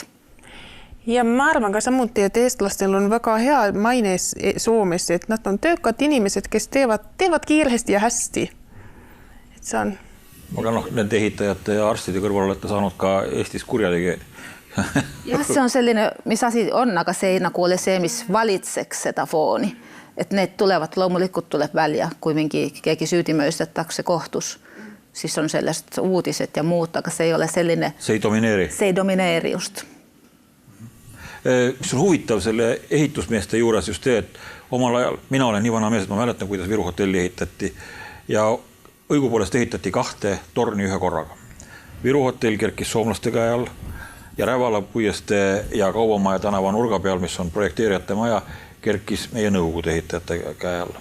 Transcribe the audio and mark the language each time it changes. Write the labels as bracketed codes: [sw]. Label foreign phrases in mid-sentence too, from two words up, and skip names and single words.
[et] Ja ma arvan ka samuti, et eestlastel on väga hea maine Soomes, et nad on töökad inimesed, kes teevad kiiresti ja hästi. Et see on... Aga nende ehitajate ja arstide kõrval olete saanud ka Eestis kurjategijaid. Jah, se on [fi] sellainen, missä [et] asi on, aga se ei nagu ole se, missä valitseks seda fooni. Et ne tulevat, loomulikult tuleb välja, kui mingi keegi süüdimõistetakse kohtus. Siis on [fi] sellaiset uutiset ja muut, [et] aga se ei ole selline... Se ei domineeri? Se ei domineeri just. Mis on huvitav selle ehitusmeeste juures just see, et omal ajal, mina olen nii vana mees, et ma mäletan, kuidas Viru hotelli ehitati ja õigupoolest ehitati 2 torni ühe korraga. Viru hotell kerkis soomlaste käe all ja Rävala puiestee ja Kaubamaja tänava nurga peal, mis on projekteerijate maja, kerkis meie nõukogude ehitajate käe all.